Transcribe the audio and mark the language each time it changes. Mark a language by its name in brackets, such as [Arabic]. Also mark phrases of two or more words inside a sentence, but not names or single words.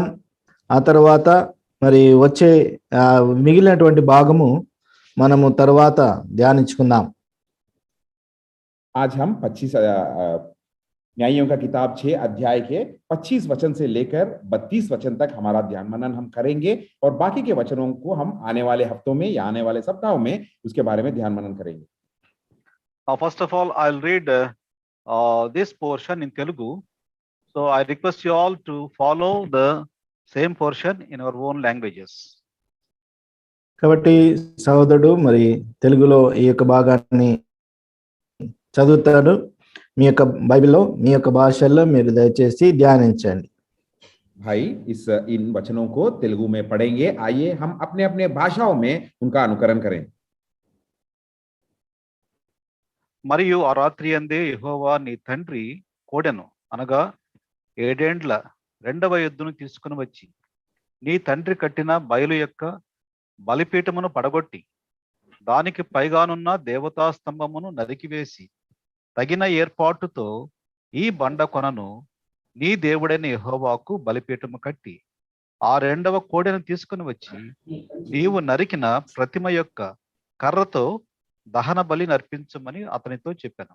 [Telugu] ఆ తర్వాత మరి వచ్చే మిగిలినటువంటి భాగము మనము తర్వాత ధ్యానించుకుందాం. [Hindi] आज हम 25 न्यायों का किताब 6 अध्याय के 25 वचन से लेकर 32 वचन तक हमारा ध्यान मनन हम करेंगे और बाकी के वचनों को हम आने वाले हफ्तों में या आने वाले सप्ताहों में उसके बारे में ध्यान मनन करेंगे. [English] First of all, I'll read this portion in Telugu. So I request you all to follow the same portion in our own languages. [Telugu] కాబట్టి సహోదరుడు మరి తెలుగులో ఈ యొక్క భాగాన్ని చదువుతాడు. మీ యొక్క బైబిల్లో మీ యొక్క భాషల్లో మీరు దయచేసి ధ్యానించండి. [Hindi] भाई इन वचनों को तेलुगु में पढ़ेंगे. आइए हम अपने अपने भाषाओं में उनका अनुकरण करें. [Telugu] మరియు ఆ రాత్రి అందే యెహోవా నీ తండ్రి కోడెను అనగా 7 ఏండ్ల రెండవ ఎద్దును తీసుకుని వచ్చి నీ తండ్రి కట్టిన బయలు యొక్క బలిపీఠమును పడగొట్టి దానికి పైగానున్న దేవతా స్తంభమును నరికివేసి తగిన ఏర్పాటుతో ఈ బండ కొనను నీ దేవుడైన యెహోవాకు బలిపీఠము కట్టి ఆ రెండవ కోడెను తీసుకుని వచ్చి నీవు నరికిన ప్రతిమ యొక్క కర్రతో దహన బలి నర్పించమని అతనితో చెప్పాను.